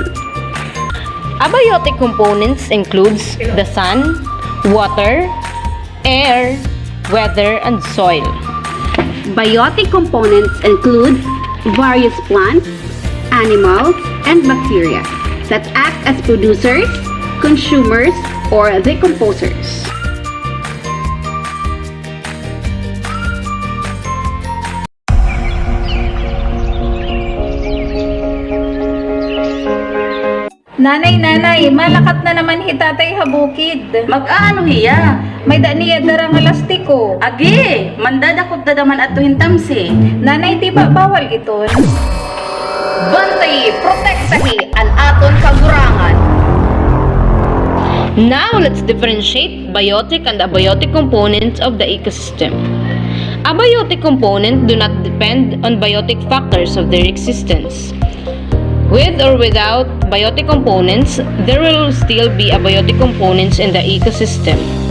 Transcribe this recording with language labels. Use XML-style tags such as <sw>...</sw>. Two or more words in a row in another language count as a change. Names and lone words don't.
<en>Abiotic components includes the sun, water, air, weather, and soil. Biotic components include various plants, animals, and bacteria that act as producers, consumers, or decomposers.</en> <war>Nanay, malakat na naman hitatay habukid. Mag-aano hiya? May daniya darang elastiko. Agi, mandadakot da daman at tuhintamsi. Nanay, di ba bawal iton? Bantay, protektahi ang aton kagurangan.</war> <en>Now, let's differentiate biotic and abiotic components of the ecosystem. Abiotic components do not depend on biotic factors of their existence. With or without biotic components, there will still be abiotic components in the ecosystem.</en>